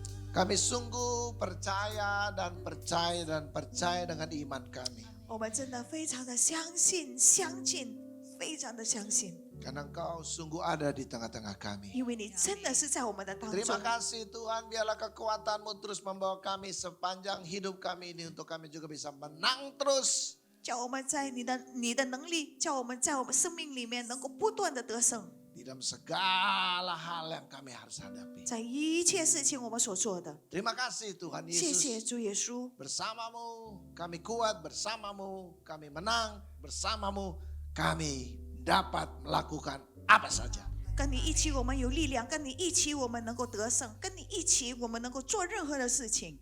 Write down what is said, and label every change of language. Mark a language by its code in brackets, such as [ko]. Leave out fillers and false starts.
[id] Kami sungguh percaya dan percaya dan percaya dengan iman kami. [zh] 我们真的非常的相信、相信，非常的相信， [id] Karena Engkau sungguh ada di tengah-tengah kami. [zh] 因为你真的是在我们的当中。 [id] Terima kasih Tuhan, biarlah kekuatan-Mu terus membawa kami sepanjang hidup kami ini untuk kami juga bisa menang terus. [zh] 叫我们在你的能力，叫我们在我们生命里面能够不断的得胜， [id] Di dalam segala hal yang kami harus hadapi. [zh] 在一切事情我们所做的。 [id] Terima kasih Tuhan [zh] 谢谢 [id] Yesus. [zh] 主耶稣， [id] Bersamamu kami kuat, bersamamu kami menang, bersamamu kami dapat melakukan apa saja. [zh] 跟你一起我们有力量，跟你一起我们能够得胜，跟你一起我们能够做任何的事情。